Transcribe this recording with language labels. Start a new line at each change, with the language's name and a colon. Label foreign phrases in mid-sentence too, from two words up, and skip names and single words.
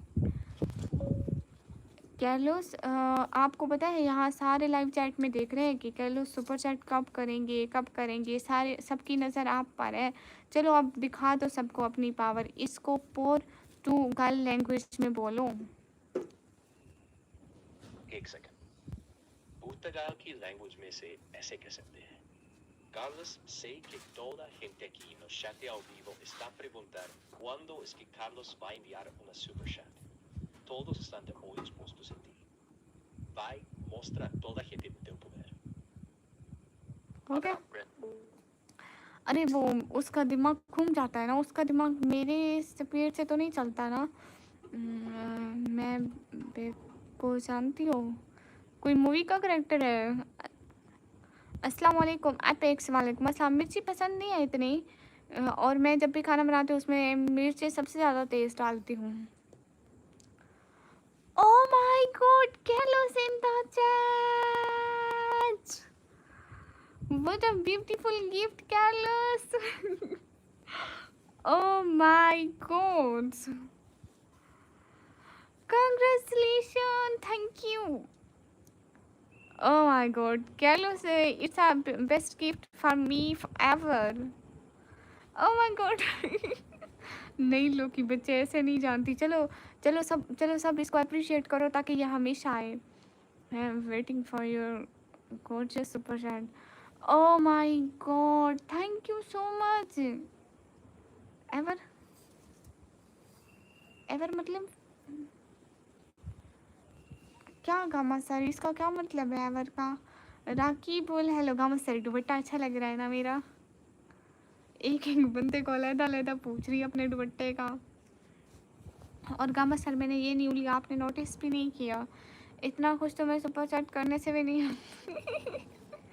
Hindi: कैर्लोस, आपको पता है यहाँ सारे
English: live chat
Hindi: में देख रहे हैं कि कैर्लोस
English: super chat
Hindi: कब करेंगे, सारे सबकी नज़र आप पर है। चलो अब दिखा दो सबको अपनी पावर, इसको पोर्टुगल लैंग्वेज में बोलो। एक सेकंड, पुर्तगाल की लैंग्वेज में से ऐसे कह सकते हैं,
Portuguese: Carlos, sei que toda gente aqui no chat ao vivo está a perguntar quando es que Carlos vai enviar uma super chat. Todos estão de olhos postos em ti. Vai, mostra a toda a gente do teu poder.
Hindi: ओके, अरे वो उसका दिमाग घूम जाता है ना, उसका दिमाग मेरे स्पीड से तो नहीं चलता ना। मैं को जानती हो, कोई मूवी का करेक्टर है।
Arabic: السلام عليكم Apex، وعليكم السلام.
Hindi: मिर्ची पसंद नहीं है इतनी, और मैं जब भी खाना बनाती हूँ उसमें मिर्ची सबसे ज़्यादा तेज़ डालती हूँ।
English: Oh my god, Carlos in the chat, what a beautiful gift Carlos. Oh my god, congratulation, thank you. Oh my god, Carlos, it's a best gift for me ever. Oh my god.
Hindi: नहीं लोकी बच्चे ऐसे नहीं जानती। चलो सब इसको अप्रिशिएट करो ताकि ये हमेशा आए।
English: I am waiting for your gorgeous super chat. Oh my god, thank you so much.
Hindi: एवर मतलब क्या गामा सर, इसका क्या मतलब है एवर का? राकी बोल हेलो गामा सर, दुपट्टा अच्छा लग रहा है ना मेरा? एक बंदे को अलग पूछ रही है अपने दुपट्टे का। और गामा सर, मैंने ये नहीं लिया, आपने नोटिस भी नहीं किया, इतना खुश तो मैं
English: super chat
Hindi: करने से भी नहीं।